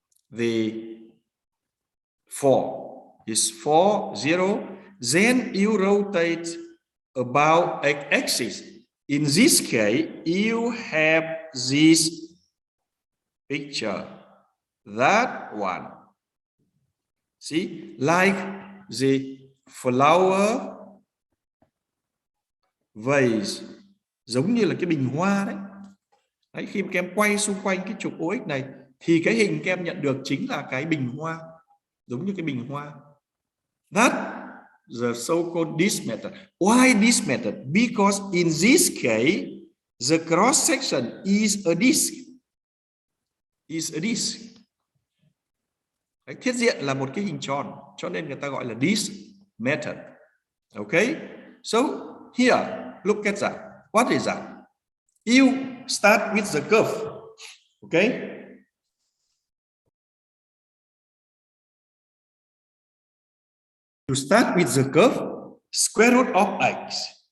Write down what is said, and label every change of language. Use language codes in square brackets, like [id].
[en] the 4 is 4, 0. Then you rotate about x-axis. In this case, you have this picture, that one. See, like the flower vase, [vi] giống như là cái bình hoa đấy. Đấy, khi mà các em quay xung quanh cái trục OX này thì cái hình các em nhận được chính là cái bình hoa, giống như cái bình hoa. [en] That the so-called this method. Why this method? Because in this case, the cross section is a disk. Is a disk. [vi] Đấy, thiết diện là một cái hình tròn, cho nên người ta gọi là [en] this method. Okay, so here, look at that. What is that? You start with the curve. Okay. You start with the curve square root of x.